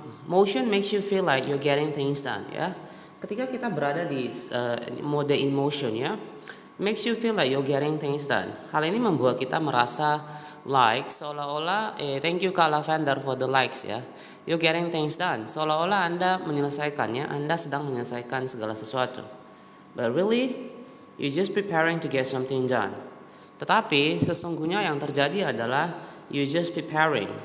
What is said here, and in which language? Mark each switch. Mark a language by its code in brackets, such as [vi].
[en] Motion makes you feel like you're getting things done, ya. [id] Ketika kita berada di mode [en] in motion, ya, makes you feel like you're getting things done. [id] Hal ini membuat kita merasa like seolah-olah, [en] thank you Kak Lavender for the likes, [id] ya. [en] You're getting things done. [id] Seolah-olah Anda menyelesaikannya, Anda sedang menyelesaikan segala sesuatu. [en] But really, you're just preparing to get something done. [id] Tetapi sesungguhnya yang terjadi adalah [en] you just preparing.